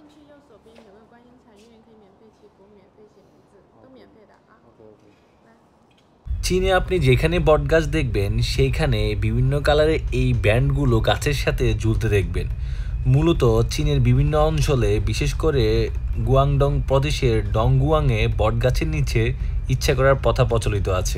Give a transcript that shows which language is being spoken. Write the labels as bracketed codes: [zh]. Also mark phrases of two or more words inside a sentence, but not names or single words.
[zh] 右手边有个观音禅院，可以免费祈福、免费写名字，都免费的啊。 [bn] চীনে আপনি যেখানে বটগাছ দেখবেন সেইখানে বিভিন্ন কালারের এই ব্যান্ডগুলো গাছের সাথে ঝুলতে দেখবেন। মূলত চীনের বিভিন্ন অঞ্চলে বিশেষ করে গুয়াংডং প্রদেশের ডংগুয়াংয়ে বটগাছের নিচে ইচ্ছা করার প্রথা প্রচলিত আছে।